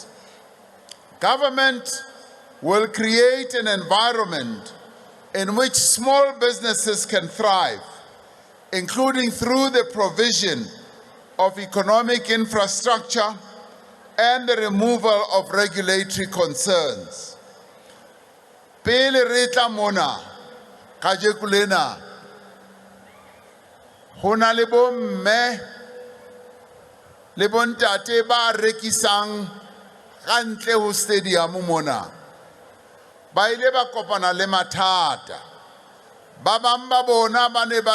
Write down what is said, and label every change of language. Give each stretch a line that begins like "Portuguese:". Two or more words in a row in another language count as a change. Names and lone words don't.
English: Government will create an environment in which small businesses can thrive, including through the provision of economic infrastructure and the removal of regulatory concerns.
Southern Sotho: Pele re tla mona kajeko lena ho na le bomme le bontate ba rekisang kantle ho stadium mona ba ile ba kopana le mathata ba bang ba bona ba ne